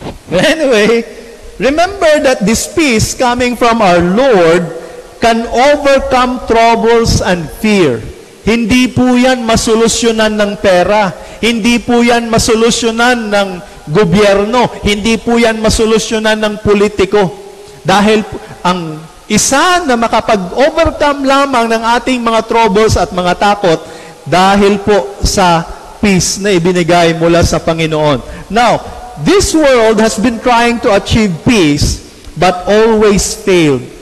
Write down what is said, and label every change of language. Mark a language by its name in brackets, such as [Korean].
[English] Anyway, remember that this peace coming from our Lord can overcome troubles and fear. [Filipino] Hindi po yan masolusyonan ng pera. Hindi po yan masolusyonan ng gobyerno. Hindi po yan masolusyonan ng politiko. Dahil ang isa na makapag-overcome lamang ng ating mga troubles at mga takot dahil po sa peace na ibinigay mula sa Panginoon. [English] Now, this world has been trying to achieve peace but always failed.